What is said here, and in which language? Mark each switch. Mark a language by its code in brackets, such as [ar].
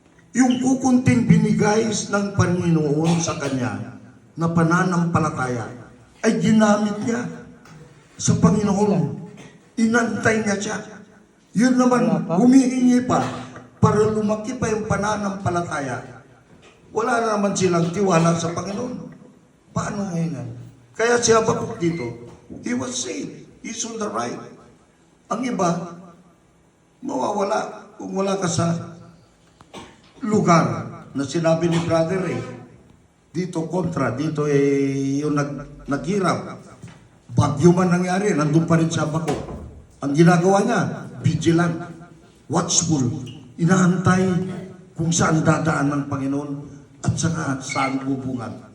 [tl] Yung kukunting binigay ng Panginoon sa kanya na pananampalataya ay ginamit niya sa Panginoon. Inantay niya siya. Yun naman, humihingi pa para lumaki pa yung pananampalataya. Wala na naman silang tiwala sa Panginoon. Paano ngayon? Kaya si Habakuk dito, [en] he was saved. He's on the right. [tl] Ang iba, mawawala kung wala ka sa lugar na sinabi ni Brother Ray. Dito kontra, dito yung naghirap. Bagyo man nangyari, nandun pa rin sa Habakuk. Ang ginagawa niya, vigilant, watchful, inaantay kung saan dadaan ng Panginoon at saan bubungan.